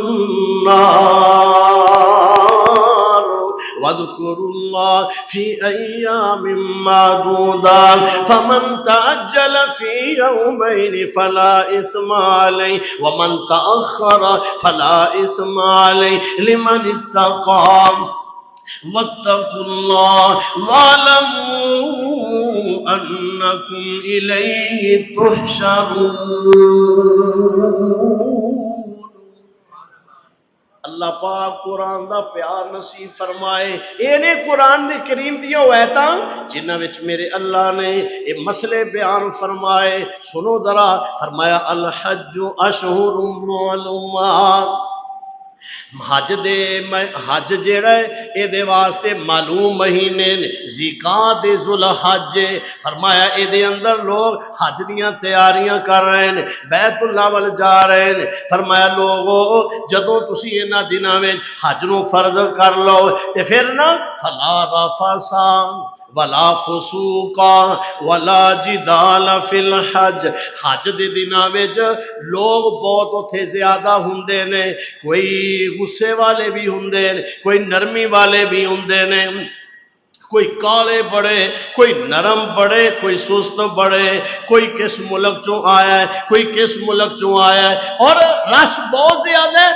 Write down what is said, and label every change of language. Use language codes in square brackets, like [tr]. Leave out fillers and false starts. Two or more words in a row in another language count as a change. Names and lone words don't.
[ar] النَّارِ واذكروا الله في أيام معدودات فمن تعجل في يومين فلا إثم عليه ومن تأخر فلا إثم عليه لمن اتقى واتقوا الله واعلموا أنكم إليه تحشرون۔ [pa] اللہ پاک قرآن دا پیار نصیب فرمائے۔ یہ نے قرآن دی کریم دیا آیتاں جنہاں وچ میرے اللہ نے یہ مسئلے بیان فرمائے۔ سنو ذرا، فرمایا [ar] الحج اشہر معلومات، [pa] حج جیڑا ہے اے دے واسطے معلوم مہینے ذیقعدہ ذوالحج، فرمایا اے دے اندر لوگ حج دیاں تیاریاں کر رہے ہیں، بیت اللہ وال جا رہے ہیں۔ فرمایا لوگو جدوں تسی انہاں دناں وچ حج نو فرض کر لو تے پھر نا [ar] فلا رفثا ولا فسوقا ولا جدال فی الحج، [pa] حج دے دناں وچ لوگ بہت اتھے زیادہ ہوندے نے، کوئی غصے والے بھی ہوندے نے، کوئی نرمی والے بھی ہوندے نے، کوئی کالے بڑے، کوئی نرم بڑے، کوئی سست بڑے، کوئی کس ملک چوں آیا ہے، کوئی کس ملک چوں آیا ہے، اور رش بہت زیادہ ہے۔